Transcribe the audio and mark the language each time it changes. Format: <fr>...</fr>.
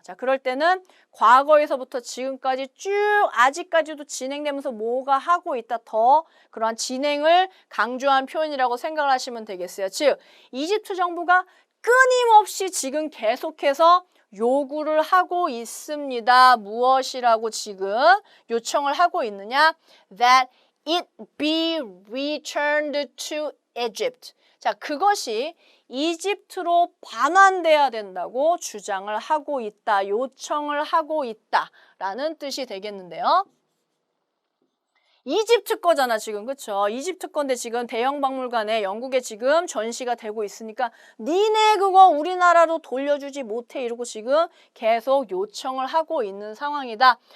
<ko>자, 그럴 때는 과거에서부터 지금까지 쭉 아직까지도 진행되면서 뭐가 하고 있다 더 그러한 진행을 강조한 표현이라고 생각을 하시면 되겠어요. 즉, 이집트 정부가 끊임없이 지금 계속해서 요구를 하고 있습니다. 무엇이라고 지금 요청을 하고 있느냐?</ko> <en>That it be returned to Egypt.</en> <ko>자, 그것이 이집트로 반환돼야 된다고 주장을 하고 있다, 요청을 하고 있다라는 뜻이 되겠는데요. 이집트 거잖아 지금, 그쵸? 이집트 건데 지금 대형박물관에 영국에 지금 전시가 되고 있으니까 니네 그거 우리나라로 돌려주지 못해 이러고 지금 계속 요청을 하고 있는 상황이다.</ko>